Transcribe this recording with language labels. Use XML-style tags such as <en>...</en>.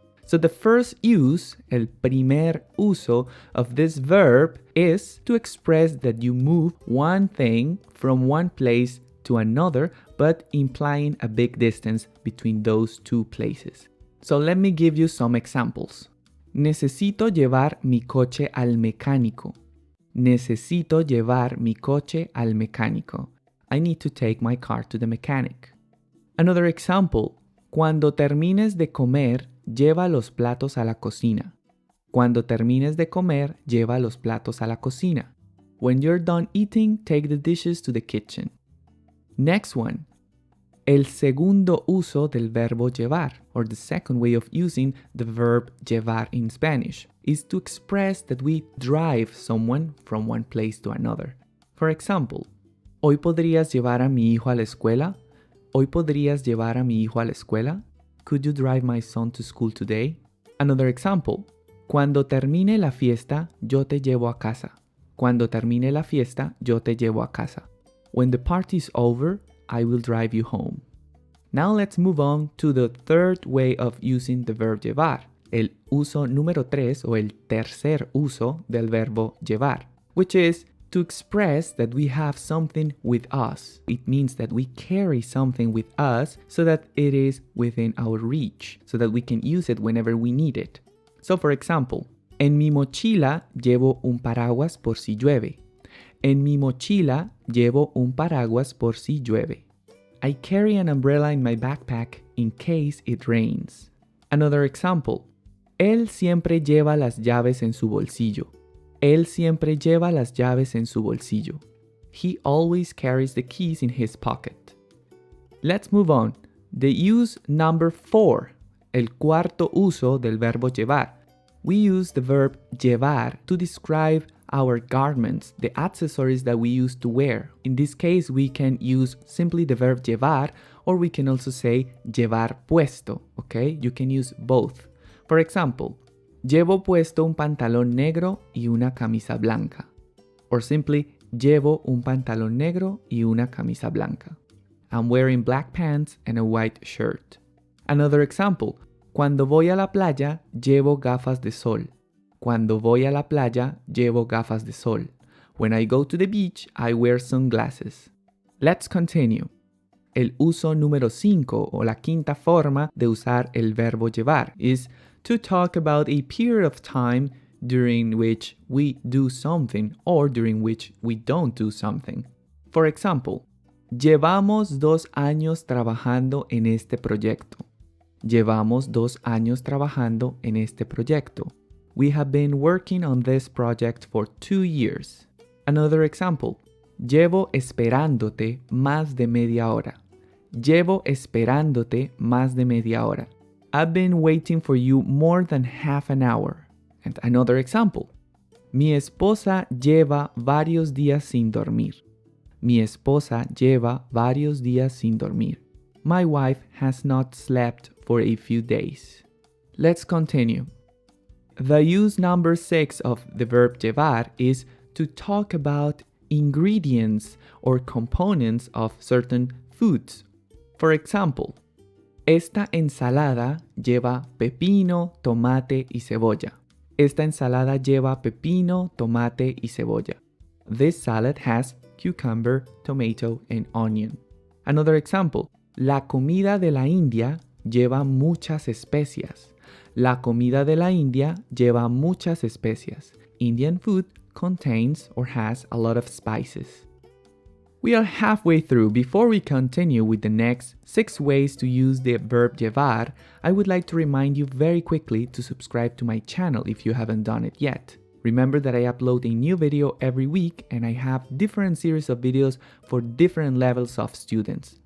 <en>So the first use,</en> <es>el primer uso</es> <en>of this verb is to express that you move one thing from one place to another, but implying a big distance between those two places. So let me give you some examples.</en> <es>Necesito llevar mi coche al mecánico. Necesito llevar mi coche al mecánico.</es> <en>I need to take my car to the mechanic. Another example.</en> <es>Cuando termines de comer, lleva los platos a la cocina. Cuando termines de comer, lleva los platos a la cocina.</es> <en>When you're done eating, take the dishes to the kitchen. Next one.</en> <es>El segundo uso del verbo llevar,</es> <en>or the second way of using the verb llevar in Spanish, is to express that we drive someone from one place to another. For example,</en> <es>¿Hoy podrías llevar a mi hijo a la escuela? ¿Hoy podrías llevar a mi hijo a la escuela?</es> <en>Could you drive my son to school today? Another example.</en> <es>Cuando termine la fiesta, yo te llevo a casa. Cuando termine la fiesta, yo te llevo a casa.</es> <en>When the party's over, I will drive you home. Now let's move on to the third way of using the verb llevar,</en> <es>el uso número 3 o el tercer uso del verbo llevar,</es> <en>which is to express that we have something with us. It means that we carry something with us so that it is within our reach, so that we can use it whenever we need it. So for example,</en> <es>en mi mochila llevo un paraguas por si llueve. En mi mochila llevo un paraguas por si llueve.</es> <en>I carry an umbrella in my backpack in case it rains. Another example.</en> <es>Él siempre lleva las llaves en su bolsillo. Él siempre lleva las llaves en su bolsillo.</es> <en>He always carries the keys in his pocket. Let's move on. The use number 4,</en> <es>el cuarto uso del verbo llevar.</es> <en>We use the verb llevar to describe our garments, the accessories that we use to wear. In this case, we can use simply the verb llevar, or we can also say llevar puesto, okay? You can use both. For example,</en> <es>llevo puesto un pantalón negro y una camisa blanca.</es> <en>Or simply,</en> <es>llevo un pantalón negro y una camisa blanca.</es> <en>I'm wearing black pants and a white shirt. Another example,</en> <es>cuando voy a la playa, llevo gafas de sol. Cuando voy a la playa, llevo gafas de sol.</es> <en>When I go to the beach, I wear sunglasses. Let's continue.</en> <es>El uso número 5 o la quinta forma de usar el verbo llevar</es> <en>is to talk about a period of time during which we do something or during which we don't do something. For example,</en> <es>llevamos 2 años trabajando en este proyecto. Llevamos 2 años trabajando en este proyecto.</es> <en>We have been working on this project for 2 years. Another example.</en> <es>Llevo esperándote más de media hora. Llevo esperándote más de media hora.</es> <en>I've been waiting for you more than half an hour. And another example.</en> <es>Mi esposa lleva varios días sin dormir. Mi esposa lleva varios días sin dormir.</es> <en>My wife has not slept for a few days. Let's continue. The use number 6 of the verb llevar is to talk about ingredients or components of certain foods. For example,</en> <es>esta ensalada lleva pepino, tomate y cebolla. Esta ensalada lleva pepino, tomate y cebolla.</es> <en>This salad has cucumber, tomato, and onion. Another example,</en> <es>la comida de la India lleva muchas especias. La comida de la India lleva muchas especias.</es> <en>Indian food contains or has a lot of spices. We are halfway through. Before we continue with the next 6 ways to use the verb llevar, I would like to remind you very quickly to subscribe to my channel if you haven't done it yet. Remember that I upload a new video every week and I have different series of videos for different levels of students.</en>